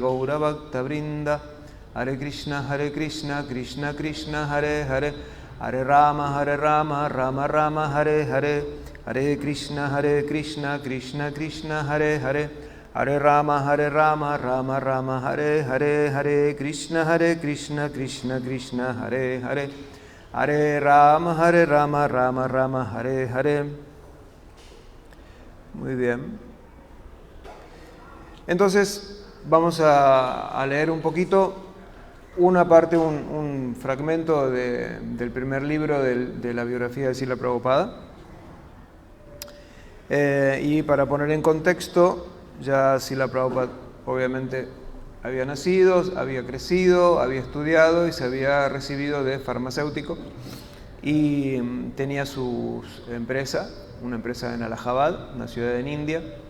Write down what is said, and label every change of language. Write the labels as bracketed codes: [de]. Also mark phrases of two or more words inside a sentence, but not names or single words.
[sa] Gaura Bhakta Vrinda Hare Krishna Krishna Krishna Hare Hare Hare Rama Rama Rama Hare Hare Hare Krishna Krishna Krishna Hare Hare Hare Rama Rama Rama Hare Hare Hare Krishna Krishna Krishna Hare Hare Hare Rama Rama Rama Hare Hare. [es] Muy bien. Entonces vamos a leer un poquito una parte, un fragmento del primer libro de la biografía de Srila Prabhupada. Y para poner en contexto, ya Srila Prabhupada obviamente había nacido, había crecido, había estudiado y se había recibido de farmacéutico y tenía su empresa, una empresa en Allahabad, una ciudad en India,